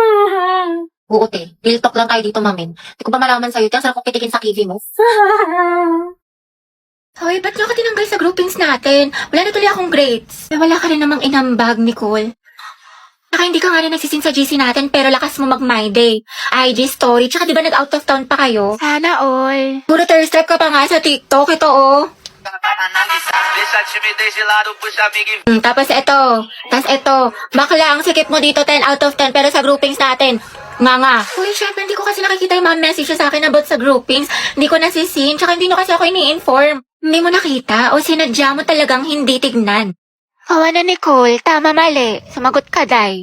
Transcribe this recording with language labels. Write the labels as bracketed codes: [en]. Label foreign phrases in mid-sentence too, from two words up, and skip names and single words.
[tl] Oo, te. [en] Real talk [tl] lang tayo dito, mamin. Di ko ba malaman sa'yo, te? Ang sarap kong kitikin sa kiwi mo. Hoy, ba't niyo ako tinanggal sa groupings natin? Wala na tuloy akong grades. Wala ka rin namang inambag, Nicole. Saka hindi ka nga rin nagsisin sa GC natin, pero lakas mo mag-my day. [en] IG story, [tl] tsaka di ba nag- [en] out of town [tl] pa kayo? Sana all. Puro [en] third strike [tl] ka pa nga sa TikTok, ito oh. [pt] Deixa a timidez de lado, puxa amigo e [tl] Tapos ito, bakla ang sikip mo dito [en] 10 out of 10, [tl] pero sa groupings natin, nga. Uy, syempre, hindi ko kasi nakikita yung mga message sa akin about sa groupings. Hindi ko nasisin, tsaka hindi nyo kasi ako ini-inform. Hindi mo nakita o sinadya mo talagang hindi tignan. Kawa na, Nicole. Tama, mali. Sumagot ka, Day.